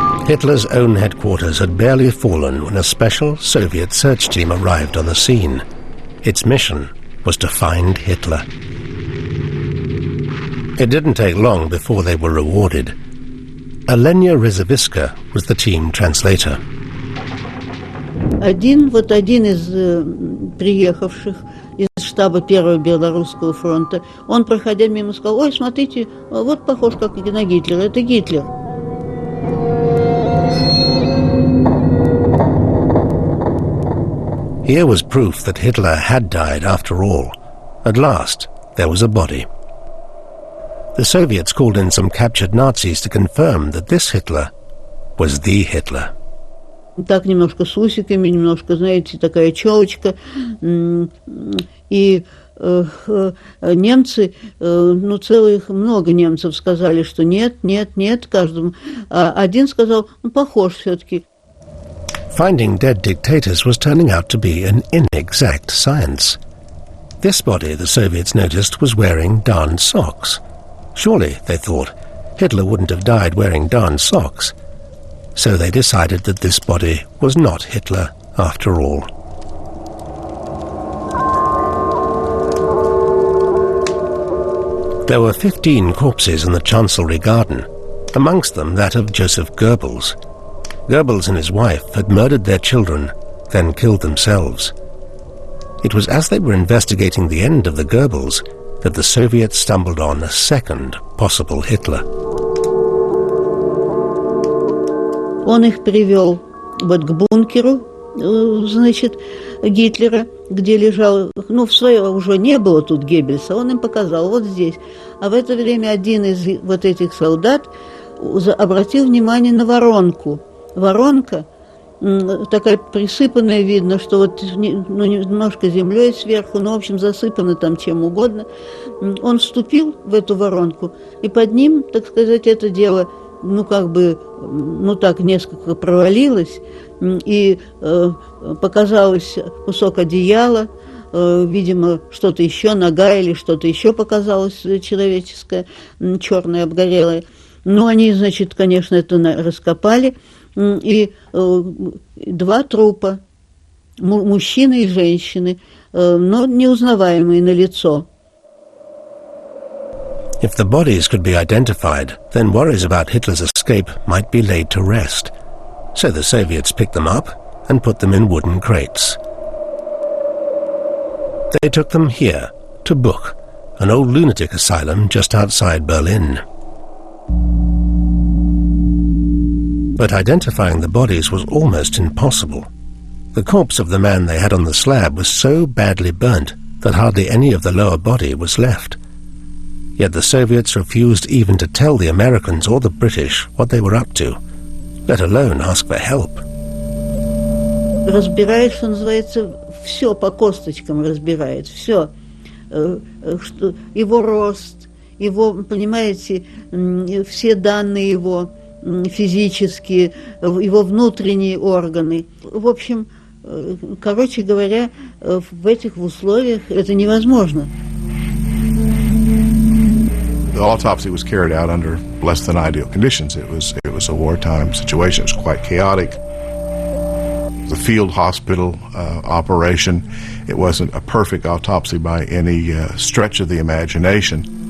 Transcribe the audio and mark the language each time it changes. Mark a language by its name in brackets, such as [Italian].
[English] Hitler's own headquarters had barely fallen when a special Soviet search team arrived on the scene. Its mission was to find Hitler. It didn't take long before they were rewarded. Alenia Rezaviska was the team translator. [Russian] Один из приехавших из штаба Первого Белорусского фронта, он, проходя мимо, сказал: «Ой, смотрите, вот похож как на Гитлера, это Гитлер». [English] Here was proof that Hitler had died after all. At last, there was a body. The Soviets called in some captured Nazis to confirm that this Hitler was the Hitler. [Russian] Так немножко с усиками, немножко, знаете, такая челочка. И немцы, ну, целых много немцев сказали, что нет, нет, нет, каждому. А один сказал, ну, похож все-таки. [English] Finding dead dictators was turning out to be an inexact science. This body, the Soviets noticed, was wearing darned socks. Surely, they thought, Hitler wouldn't have died wearing darned socks. So they decided that this body was not Hitler after all. There were 15 corpses in the Chancellery garden, amongst them that of Joseph Goebbels. Goebbels and his wife had murdered their children, then killed themselves. It was as they were investigating the end of the Goebbels that the Soviets stumbled on a second possible Hitler. [Russian] Он их привел вот к бункеру, значит, Гитлера, где лежал, ну, в свое уже не было тут Геббельса, он им показал, вот здесь. А в это время один из вот этих солдат обратил внимание на воронку. Воронка такая присыпанная, видно, что вот ну, немножко землей сверху, ну, в общем, засыпано там чем угодно. Он вступил в эту воронку, и под ним, так сказать, это дело, ну, как бы, ну, так несколько провалилось, и показалось кусок одеяла, видимо, что-то еще, нога или что-то еще показалось человеческое, черное, обгорелое. Ну, они, значит, конечно, это раскопали, и два трупа, мужчины и женщины, но неузнаваемые на лицо. [English] If the bodies could be identified, then worries about Hitler's escape might be laid to rest. So the Soviets picked them up and put them in wooden crates. They took them here, to Buch, an old lunatic asylum just outside Berlin. But identifying the bodies was almost impossible. The corpse of the man they had on the slab was so badly burnt that hardly any of the lower body was left. Yet the Soviets refused even to tell the Americans or the British what they were up to, let alone ask for help. [Russian] Разбирает, что называется, все по косточкам разбирает, все. Его рост, его, понимаете, все данные его физические, его внутренние органы. В общем, короче говоря, в этих условиях это невозможно. [English] The autopsy was carried out under less than ideal conditions. It was a wartime situation. It was quite chaotic. The field hospital operation. It wasn't a perfect autopsy by any stretch of the imagination.